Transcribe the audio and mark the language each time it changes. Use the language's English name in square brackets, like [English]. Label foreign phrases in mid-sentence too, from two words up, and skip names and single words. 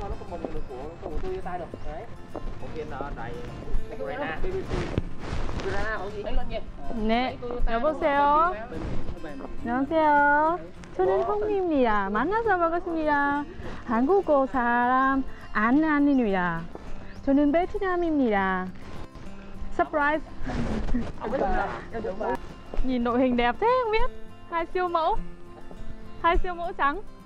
[Vietnamese] còn được của Toyota được. Đấy. Một viên đầy Gran, Gran có gì? Đánh luận nhiều. [Korean] 네, 여보세요. 안녕하세요. 저는 홍미입니다. 만나서 반갑습니다. 한국어 사람 안안입니다. 저는 베트남입니다. Surprise. [Vietnamese] Nhìn đội hình đẹp thế không biết. Hai siêu mẫu trắng.